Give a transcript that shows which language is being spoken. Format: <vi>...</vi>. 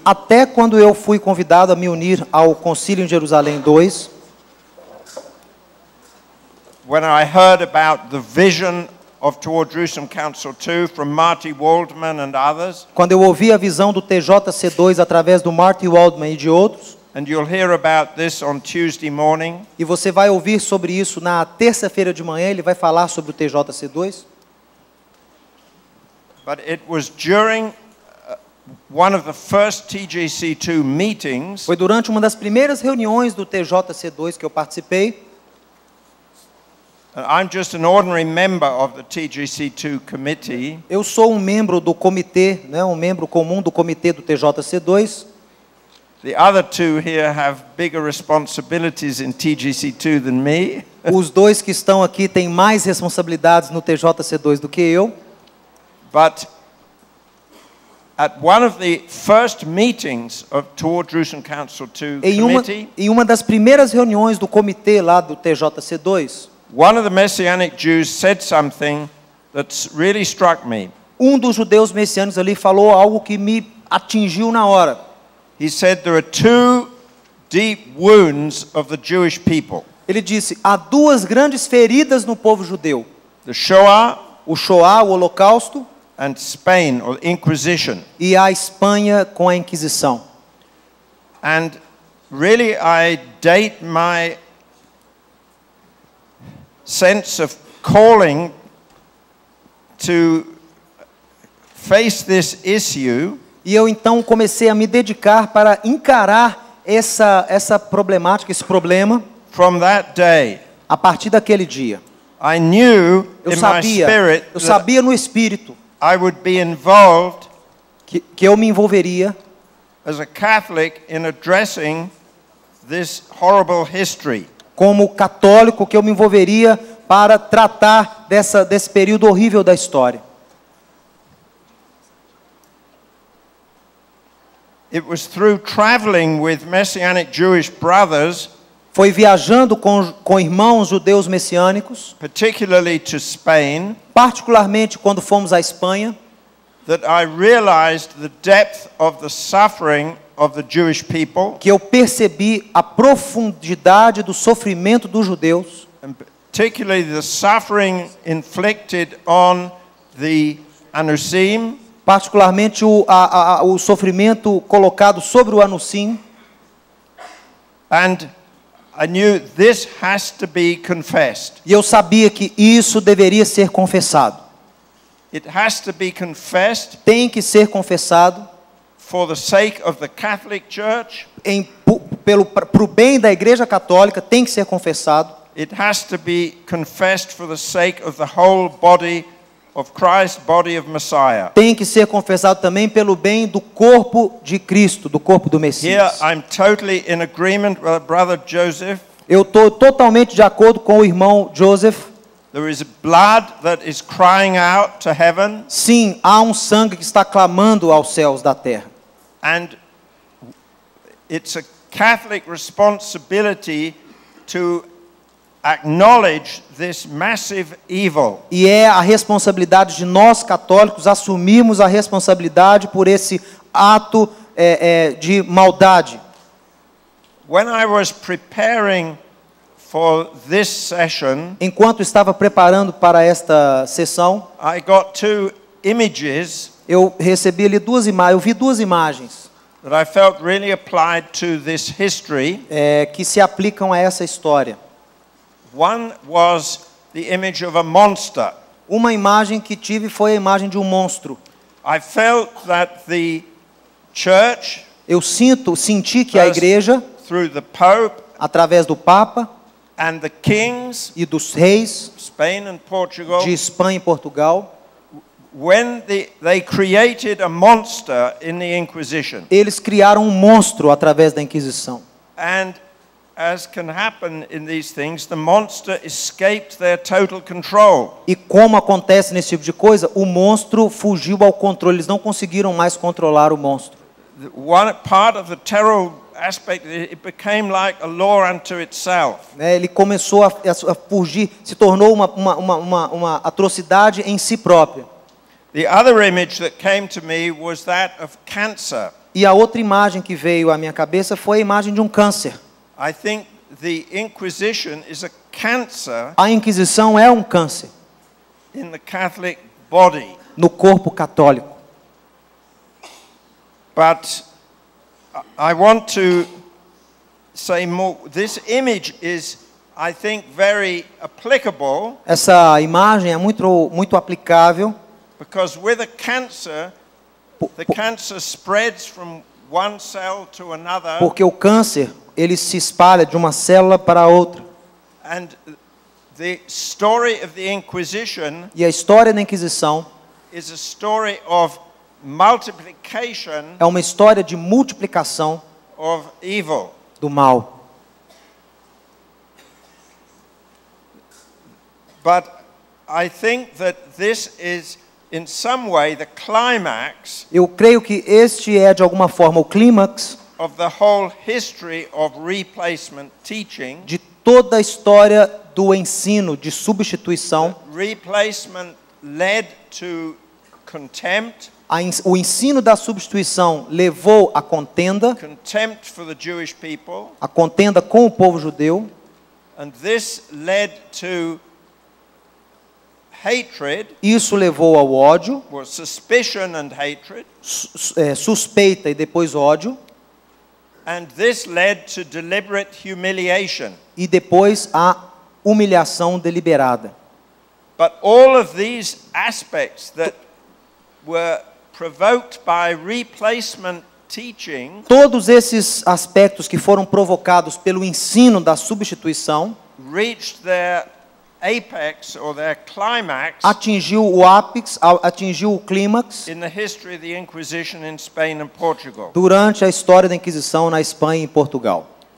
<pt>até quando eu fui convidado a me unir ao Concílio em Jerusalém 2,</pt> <en>when I heard about the vision of Toward Jerusalem Council 2 from Marty Waldman and others,</en> <pt>quando eu ouvi a visão do TJC2 através do Marty Waldman e de outros,</pt> <en>and you'll hear about this on Tuesday morning,</en> <pt>e você vai ouvir sobre isso na terça-feira de manhã, ele vai falar sobre o TJC2.</pt> <en>But it was during one of the first TJC2 meetings.</en> <pt>Foi durante uma das primeiras reuniões do TJC2 que eu participei.</pt> <en>I'm just an ordinary member of the TJC2 committee.</en> <pt>Eu sou um membro do comitê, né, um membro comum do comitê do TJC2.</pt> <en>The other two here have bigger responsibilities in TJC2 than me.</en> <pt>Os dois que estão aqui têm mais responsabilidades no TJC2 do que eu.</pt> <en>But at one of the first meetings of Toward Jerusalem Council 2 committee,</en> <pt>em uma das primeiras reuniões do comitê lá do TJC2,</pt> <en>one of the Messianic Jews said something that really struck me.</en> <pt>Um dos judeus messiânicos ali falou algo que me atingiu na hora.</pt> <en>He said there are two deep wounds of the Jewish people.</en> <pt>Ele disse: há duas grandes feridas no povo judeu.</pt> <en>The Shoah,</en> <pt>o Shoah, o Holocausto,</pt> <en>and Spain, or Inquisition.</en> <pt>E a Espanha com a Inquisição.</pt> <en>And really I date my sense of calling to face this issue.</en> <pt>E eu então comecei a me dedicar para encarar essa problemática, esse problema.</pt> <en>From that day,</en> <pt>a partir daquele dia,</pt> <en>I knew in my spirit</en> <pt>eu sabia no espírito</pt> <en>I would be involved</en> <pt>que eu me envolveria</pt> <en>as a Catholic in addressing this horrible history.</en> <pt>Como católico, que eu me envolveria para tratar desse período horrível da história.</pt> <en>It was through traveling with Messianic Jewish brothers,</en> <pt>foi viajando com irmãos judeus messiânicos,</pt> <en>particularly to Spain,</en> <pt>particularmente quando fomos à Espanha,</pt> <en>that I realized the depth of the suffering of the Jewish people,</en> <pt>que eu percebi a profundidade do sofrimento dos judeus,</pt> <en>and particularly the suffering inflicted on the Anusim,</en> <pt>particularmente o sofrimento colocado sobre o Anusim,</pt> <en>and I knew this has to be confessed.</en> <pt>E eu sabia que isso deveria ser confessado.</pt> <en>It has to be confessed.</en> <pt>Tem que ser confessado.</pt> <en>For the sake of the Catholic Church.</en> <pt>Pro bem da Igreja Católica tem que ser confessado.</pt> <en>It has to be confessed for the sake of the whole body of Christ, body of Messiah.</en> <pt>Tem que ser confessado também pelo bem do corpo de Cristo, do corpo do Messias.</pt> <en>Here I'm totally in agreement with Brother Joseph.</en> <pt>Eu estou totalmente de acordo com o irmão Joseph.</pt> <en>There is blood that is crying out to heaven.</en> <pt>Sim, há um sangue que está clamando aos céus da terra.</pt> <en>And it's a Catholic responsibility to acknowledge this massive evil.</en> <pt>E é a responsabilidade de nós católicos assumirmos a responsabilidade por esse ato de maldade.</pt> <en>When I was preparing for this session,</en> <pt>enquanto estava preparando para esta sessão,</pt> <en>I got two images.</en> <pt>Eu recebi ali eu vi duas imagens.</pt> <en>That I felt really applied to this history.</en> <pt>Que se aplicam a essa história.</pt> <en>One was the image of a monster.</en> <pt>Uma imagem que tive foi a imagem de um monstro.</pt> <en>I felt that the church,</en> <pt>Eu senti que a</pt> <en>First,</en> <pt>igreja,</pt> <en>through the Pope</en> <pt>através do Papa</pt> <en>and the kings,</en> <pt>e dos reis</pt> <en>Spain and Portugal,</en> <pt>de Espanha e Portugal,</pt> <en>when they created a monster in the Inquisition.</en> <pt>eles criaram um monstro através da Inquisição.</pt> <en>And as can happen in these things, the monster escaped their total control.</en> <pt>E como acontece nesse tipo de coisa, o monstro fugiu ao controle. Eles não conseguiram mais controlar o monstro.</pt> <en>One part of the terror aspect, it became like a law unto itself.</en> <pt>Ele começou a fugir, se tornou uma atrocidade em si própria.</pt> <en>The other image that came to me was that of cancer.</en> <pt>E a outra imagem que veio à minha cabeça foi a imagem de um câncer.</pt> <en>I think the Inquisition is a cancer</en> <pt>A Inquisição é um câncer</pt> <en>in the Catholic body.</en> <pt>no corpo católico.</pt> <en>But I want to say more. This image is, I think, very applicable</en> <pt>Essa imagem é muito aplicável,</pt> <en>because with a cancer, the cancer spreads from one cell to another,</en> <pt>porque o câncer ele se espalha de uma célula para outra.</pt> <en>and the story of the Inquisition</en> <pt>E a história da Inquisição</pt> <en>is a story of multiplication</en> <pt>é uma história de multiplicação</pt> <en>of evil.</en> <pt>do mal.</pt> <en>But I think that this is, in some way, the climax</en> <pt>Eu creio que este é, de alguma forma, o clímax</pt> <en>of the whole history of replacement teaching.</en> <pt>de toda a história do ensino de substituição.</pt> <en>Replacement led to contempt,</en> <pt>O ensino da substituição levou à contenda,</pt> <en>contempt for the Jewish people,</en> <pt>a contenda com o povo judeu,</pt> <en>and this led to hatred,</en> <pt>isso levou ao ódio,</pt> <en>or suspicion and hatred,</en> <pt>suspeita e depois ódio,</pt> <en>and this led to deliberate humiliation.</en> <pt>e depois a humilhação deliberada.</pt> <en>But all of these aspects that were provoked by replacement teaching</en> <pt>Todos esses aspectos que foram provocados pelo ensino da substituição</pt> <en>reached their apex or their climax</en> <pt>atingiu o ápice, atingiu o clímax</pt> <en>in the history of the Inquisition in Spain and Portugal.</en> <pt>durante a história da Inquisição na Espanha e em Portugal.</pt>